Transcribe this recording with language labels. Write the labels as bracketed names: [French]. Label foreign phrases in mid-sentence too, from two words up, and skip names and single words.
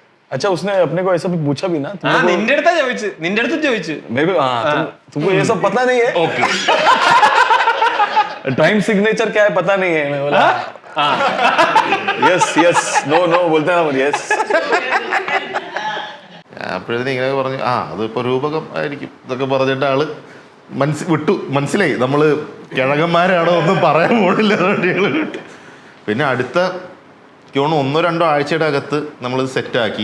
[Hindi] अच्छा उसने अपने को ऐसा भी पूछा भी ना [Malayalam] ആ നിന്റെ അടുത്താ ചോദിച്ചു, നിന്റെ അടുത്ത് ചോദിച്ചു. [English] maybe [Hindi] हाँ तुमको ये सब पता नहीं है [Malayalam] ഓക്കെ. [English] time signature [Hindi] क्या है पता नहीं है मैं बोला [English] yes yes no no [Hindi] बोलते हैं यस [Malayalam] അപ്പോഴത്തേനും ഇങ്ങനെ പറഞ്ഞു അതിപ്പോൾ രൂപകം ആയിരിക്കും ഇതൊക്കെ പറഞ്ഞിട്ട് ആള് മനസ്സിലായി നമ്മൾ കിഴങ്ങന്മാരാണോ ഒന്നും പറയാൻ പോണില്ല. പിന്നെ അടുത്ത ഒന്നോ രണ്ടോ ആഴ്ചയുടെ അകത്ത് നമ്മളിത് സെറ്റാക്കി.